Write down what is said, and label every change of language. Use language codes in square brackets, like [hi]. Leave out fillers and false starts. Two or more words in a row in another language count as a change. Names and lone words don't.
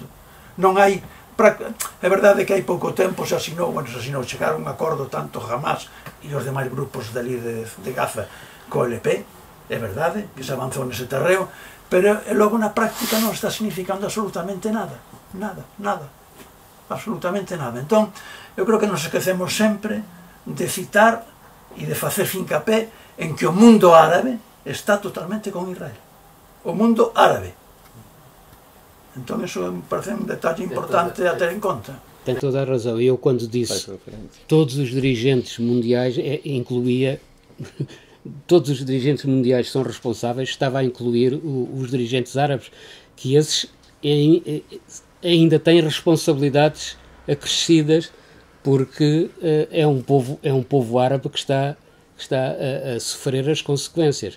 [gl] Non hai, é verdade que hai pouco tempo se asinou, chegaron a un acordo tanto Hamas e os demais grupos dali de Gaza co LP, é verdade que se avanzou nese terreo, pero logo na práctica non está significando absolutamente nada, absolutamente nada. Entón, eu creo que nos esquecemos sempre de citar e de facer fincapé en que o mundo árabe está totalmente con Israel, o mundo árabe. Entón, isso me parece un detalle importante a ter en conta. [pt] Tem toda a razão. Eu, quando disse todos os dirigentes mundiais, incluía todos os dirigentes mundiais são responsáveis, estava a incluir os dirigentes árabes, que esses ainda têm responsabilidades acrescidas, porque é um povo árabe que está a sofrer as consequências.